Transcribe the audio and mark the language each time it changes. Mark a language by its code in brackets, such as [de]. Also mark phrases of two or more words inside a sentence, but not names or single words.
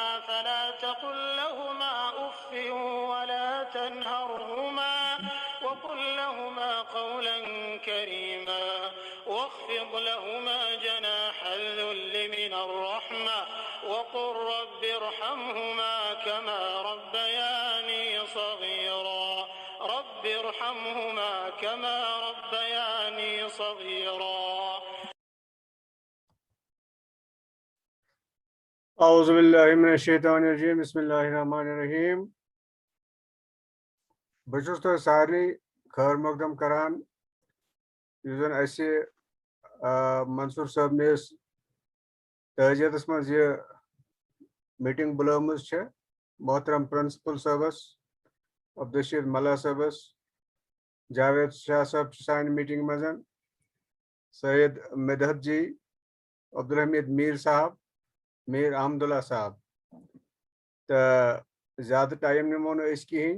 [ar] فلا تقل لهما أف ولا تنهرهما وقل لهما قولا كريما واخفض لهما جناح الذل من الرحمة وقل رب ارحمهما كما ربياني صغيرا رب ارحمهما كما ربياني صغيرا۔ اعوذ باللہ من الشیطان الرجیم، بسم اللہ الرحمن الرحیم۔ [ks] بہٕ چھُس تۄہہِ سارنٕے خٲر مقدم کران یُس زن اسہِ منصور صٲبنِس تعزیتس منٛز یہِ میٖٹنگ بُلٲمٕژ چھےٚ، محترم پرنسپل صٲبس، عبدالرشید ملا صٲبس، جاوید شاہ صٲب چھِ سانہِ میٖٹنگ منٛز، سید مدحت جی، عبدالحمید میٖر صاحب، میٖر احمد اللہ صاحب، تہٕ زیادٕ ٹایم نِمو نہٕ أسۍ کِہیٖنۍ۔